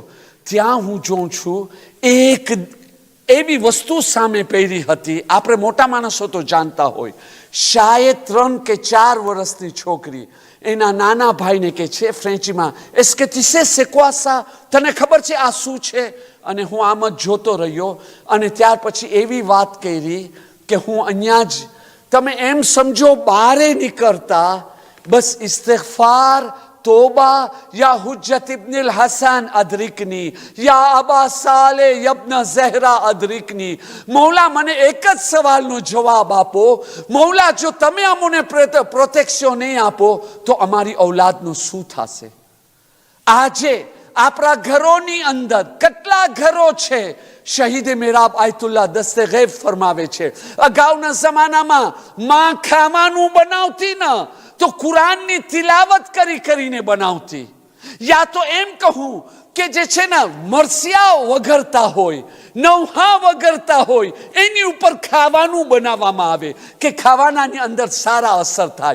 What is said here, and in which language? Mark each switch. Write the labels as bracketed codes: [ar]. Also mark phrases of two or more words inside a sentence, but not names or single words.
[gu] ત્યાં હું જોઉં છું એક એવી વસ્તુ સામે પહેરી હતી, આપણે મોટા માણસો તો જાણતા હોય, શાયદ 3 કે 4 વર્ષની છોકરી એના નાના ભાઈને કે છે ફ્રેન્ચમાં, [fr] Est-ce t'sais c'est quoi ça, [gu] તને ખબર છે આ શું છે? અને હું આમ જ જોતો રહ્યો અને ત્યાર પછી એવી વાત કરી કે હું અહીંયા જ, તમે એમ સમજો બારે નીકળતા બસ ઇસ્તિગફાર, [ar] توبة يا حجة ابن حسن أدركني يا أبا صالح يابن الزهراء أدركني. [gu] मौला મને એક જ સવાલનો જવાબ આપો, મૌલા જો તમે અમને પ્રોટેક્શન નહીં આપો તો અમારી ઔલાદનું શું થશે? આજે આપણા ઘરોની અંદર કેટલા ઘરો છે, શહીદ મેરાબ આયતુલ્લાહ દસ્તે ગૈબ ફરમાવે છે, અગાઉના જમાનામાં માં ખાવાનું બનાવતી ન તો કુરાનની તિલાવત કરીને બનાવતી, યા તો એમ કહું કે જે છે ને મરસિયા વગરતા હોય, નવહા વગરતા હોય, એની ઉપર ખાવાનું બનાવવામાં આવે કે ખાવાનાની અંદર સારા અસર થાય.